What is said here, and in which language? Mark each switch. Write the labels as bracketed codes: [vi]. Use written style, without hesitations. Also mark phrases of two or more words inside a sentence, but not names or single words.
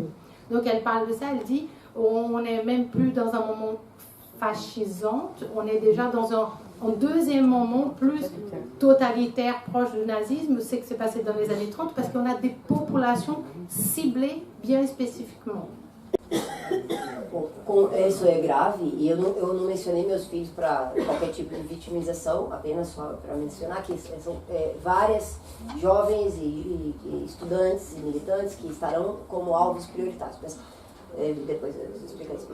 [fr] » Donc elle parle de ça, elle dit « On n'est même plus dans un moment fascisant, on est déjà dans un deuxième moment plus totalitaire, proche du nazisme, c'est que c'est passé dans les années 30, parce qu'on a des populations ciblées bien spécifiquement. » [pt] Isso é grave e eu não mencionei meus filhos para qualquer tipo de vitimização, apenas só para mencionar que são várias jovens e estudantes e militantes que estarão como alvos prioritários. Mas, depois eu explico isso.